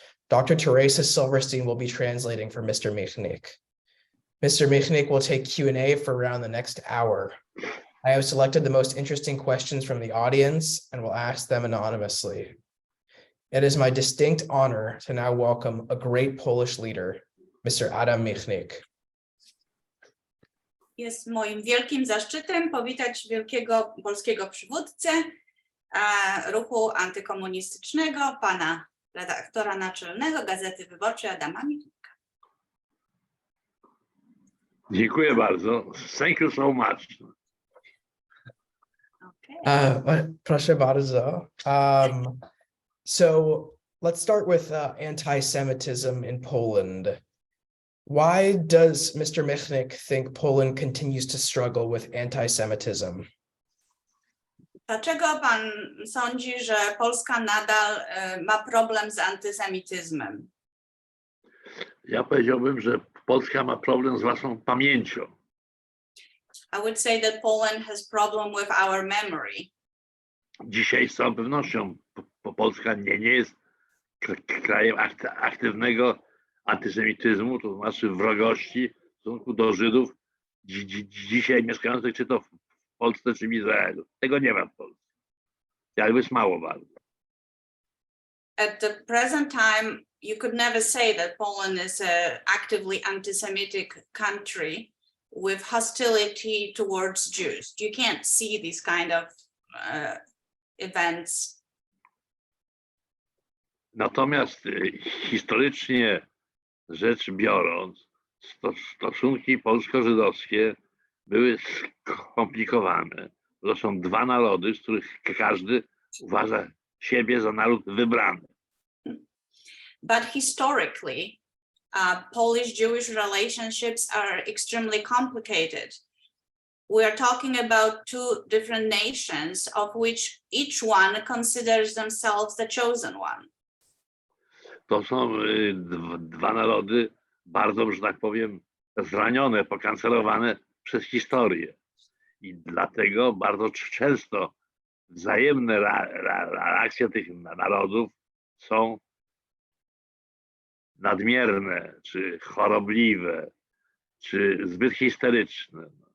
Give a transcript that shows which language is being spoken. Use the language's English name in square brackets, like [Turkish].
[English] Dr. Teresa Silverstein will be translating for Mr. Michnik. Mr. Michnik will take Q&A for around the next hour. I have selected the most interesting questions from the audience and will ask them anonymously. It is my distinct honor to now welcome a great Polish leader, Mr. Adam Michnik. [Polish] Jest moim wielkim zaszczytem powitać wielkiego polskiego przywódcę ruchu antykomunistycznego, pana redaktora naczelnego Gazety Wyborczej Adama Michnika. Dziękuję bardzo. [English] Thank you so much. Okay. [Polish] Proszę bardzo. [English] So let's start with anti-Semitism in Poland. Why does Mr. Michnik think Poland continues to struggle with anti-Semitism? [Polish] Dlaczego pan sądzi, że Polska nadal ma problem z antysemityzmem? Ja powiedziałbym, że Polska ma problem z własną pamięcią. [English] I would say that Poland has problem with our memory. [Polish] Dzisiaj z całą pewnością Polska nie jest krajem aktywnego antysemityzmu, to znaczy wrogości w stosunku do Żydów dzisiaj mieszkających czy to w Polsce, czy w Izraelu. Tego nie ma w Polsce. Ale jest mało bardzo. [English] At the present time, you could never say that Poland is an actively anti-Semitic country with hostility towards Jews. You can't see these kind of events. [Polish] Natomiast historycznie rzecz biorąc, stosunki polsko-żydowskie były skomplikowane. To są dwa narody, z których każdy uważa siebie za naród wybrany. [English] But historically, Polish-Jewish relationships are extremely complicated. we are talking about two different nations, of which each one considers themselves the chosen one. [Polish] To są dwa narody bardzo, że tak powiem, zranione, pokancerowane przez historię. I dlatego bardzo często wzajemne reakcje tych narodów są nadmierne, czy chorobliwe, czy zbyt histeryczne.